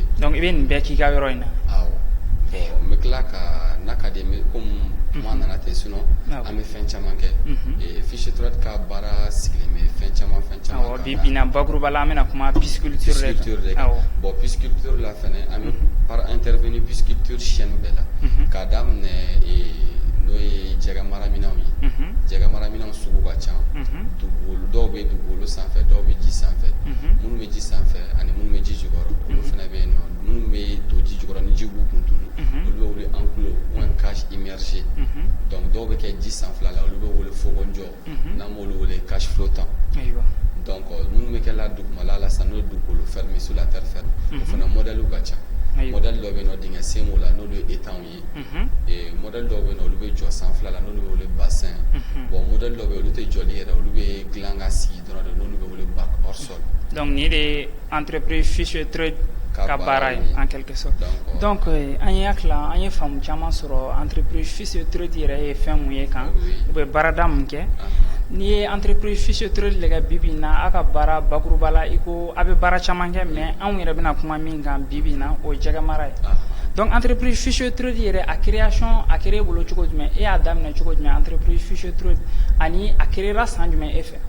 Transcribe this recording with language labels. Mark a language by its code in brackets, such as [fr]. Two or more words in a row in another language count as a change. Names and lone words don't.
[bm] Donc i bɛ nin bɛɛ k'i ka yɔrɔ in na. Awɔ n bɛ tila ka n'a ka di komi kuma nana ten sinon an bɛ fɛn caman kɛ Fishetrade ka baara sigilen bɛ fɛn caman kan. Awɔ bi na bakuruba la an bɛna kuma pisciculture de kan. Bon pisciculture la fɛnɛ an bɛ [fr] par intervenir [bm] pisciculture chaîne bɛɛ la k'a daminɛ n'o ye jɛgɛ maraminɛnw ye jɛgɛ maraminɛnw sugu ka ca dugukolo dɔw bɛ dugukolo sanfɛ dɔw bɛ ji sanfɛ minnu bɛ ji sanfɛ ani minnu bɛ ji jukɔrɔ olu fana bɛ yen nɔ minnu bɛ don ji jukɔrɔ ni ji b'u kun tunu olu bɛ wele [fr] enclos ou un cache immergé [bm] donc dɔw bɛ kɛ ji sanfɛla la olu bɛ wele fogonjɔ n'an b'olu wele [fr] cache flottant [bm] donc minnu bɛ kɛ la dugumala la sisan n'o ye dugukolo [fr] fermé sur la terre ferme [bm] o fana modèle ka ca. Modèle dɔ bɛ yen nɔ dingɛ senw la n'olu ye étangs ye modèle dɔw bɛ yen nɔ olu bɛ jɔ sanfɛla la n'olu bɛ wele bassin bon modèle dɔw bɛ yen olu tɛ jɔli yɛrɛ olu bɛ dilan ka sigi dɔrɔn de n'olu bɛ wele [fr] bac hors sol. [bm] Donc nin de ye entreprise Fishetrade ka baara ye [fr] en quelque sorte. [bm] Donc an ye hakilila an ye faamu caman sɔrɔ entreprise Fishetrade yɛrɛ ye fɛn mun ye kan u bɛ baarada mun kɛ. N'i ye entreprise Fishetrade lajɛ bi in na a ka baara bakuruba la i ko a bɛ baara caman kɛ mais anw yɛrɛ bɛna kuma min kan bi in na o ye jɛgɛ mara ye. Donc entreprise Fishetrade yɛrɛ a création a créé bolo cogo jumɛn e y'a daminɛ cogo jumɛn entreprise Fishetrade ani a créera san jumɛn e fɛ.